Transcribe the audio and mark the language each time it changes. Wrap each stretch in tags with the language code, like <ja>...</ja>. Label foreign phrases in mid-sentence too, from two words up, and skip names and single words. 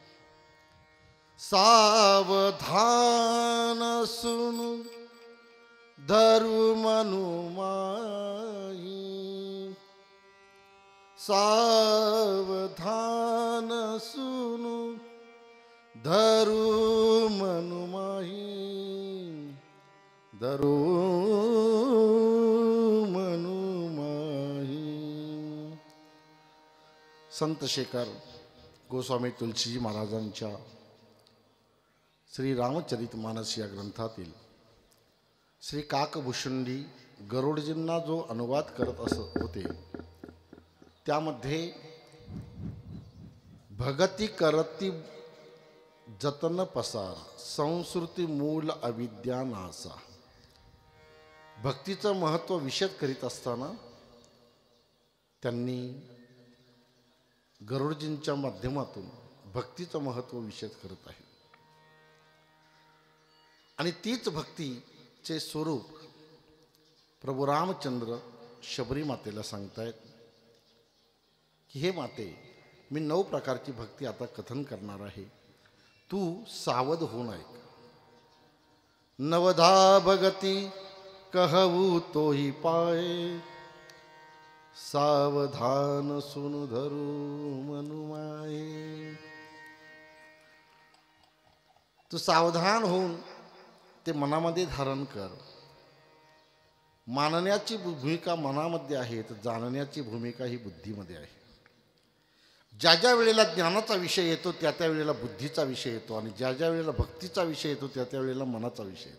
<awa>सावधान सुनु धरु मनु माही सावधान सुनु धरु मनु माही धरु मनु माही।</awa> <mr>संत शेखर गोस्वामी तुलसीजी महाराजांच्या श्री रामचरित मानस या ग्रंथातील श्री काकभूषुंडी गरुडजींना जो अनुवाद करत असत होते त्यामध्ये</mr> <awa>भगती करती जतन पसार संस्कृती मूल अविद्या नासा</awa> <mr>भक्तीचं महत्त्व विशद करीत असताना त्यांनी गरुडजींच्या माध्यमातून भक्तीचं महत्त्व विशद करत आहे आणि तीच भक्तीचे स्वरूप प्रभू रामचंद्र शबरी मातेला सांगतायत की हे माते मी 9 प्रकारची भक्ती आता कथन करणार आहे तू सावध होऊन ऐक।</mr> <awa>नवधा भगती कहू तो ही पाए सावधान सुनु धरू मनु माये।</awa> <mr>तू सावधान होऊन ते मनामध्ये धारण कर। मानण्याची भूमिका मनामध्ये आहे तर जाणण्याची भूमिका ही बुद्धीमध्ये आहे। ज्या ज्या वेळेला ज्ञानाचा विषय येतो त्या त्या वेळेला बुद्धीचा विषय येतो आणि ज्या ज्या वेळेला भक्तीचा विषय येतो त्या त्या वेळेला मनाचा विषय येतो।</mr>